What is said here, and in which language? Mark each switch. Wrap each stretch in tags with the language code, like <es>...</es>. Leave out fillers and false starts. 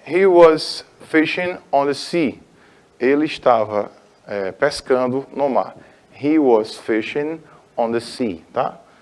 <en>He was fishing on the sea.</en> <pt>Ele estava pescando no mar.</pt> <en>He was fishing on the sea, tá?</en>